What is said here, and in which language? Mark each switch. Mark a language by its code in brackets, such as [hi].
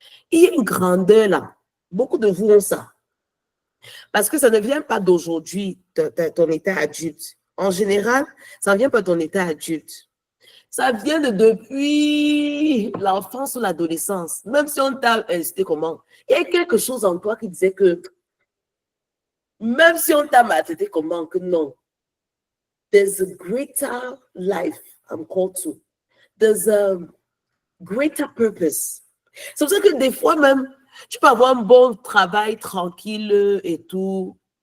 [fr] Il y a une grandeur là. Beaucoup de vous ont ça. Parce que ça ne vient pas d'aujourd'hui, ton état adulte. En général, ça ne vient pas de ton état adulte. Ça vient de depuis l'enfance ou l'adolescence. Même si on t'a incité comment. Il y a quelque chose en toi qui disait que même si on t'a maltraité comment, que non. [en] There's a greater life I'm called to. There's a greater purpose. [fr] C'est pour ça que des fois même, tu peux avoir un bon travail tranquille et tout.